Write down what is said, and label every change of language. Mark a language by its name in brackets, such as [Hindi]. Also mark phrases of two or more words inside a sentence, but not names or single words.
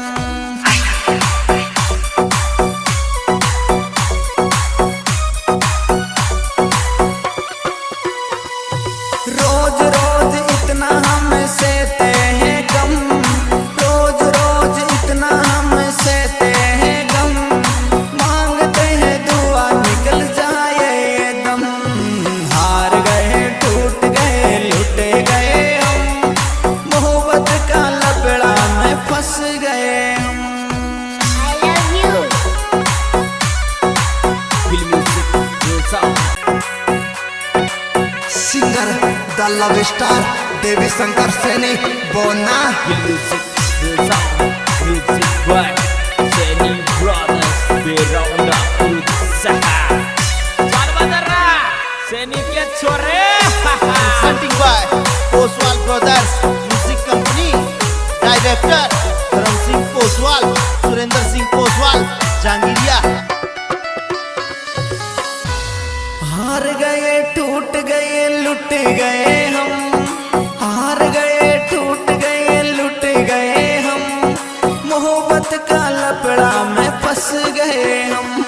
[Hindi] रोज रोज इतना हम सहते हैं गम, रोज रोज इतना हम सहते हैं गम, मांगते हैं दुआ निकल जाए ये दम। हार गए टूट गए लुट गए हम, मोहब्बत का लफड़ा में फंस गए हम। [English] Feel music, real sound. Singer the love star [Hindi] देवी शंकर सैनी बोना। [English] Feel music, real sound. Music by Seni Brothers. Berauda Utsaha. Jual Badara. [Hindi] Seni के छोरे. [English] Presenting by Oswal Brothers Music Company, Director Dharam Singh Poswal, Surinder Singh Poswal, Jangiria। [Hindi] हार गए टूट गए लुट गए हम, हार गए टूट गए लुट गए हम, मोहब्बत का लफड़ा में फंस गए हम।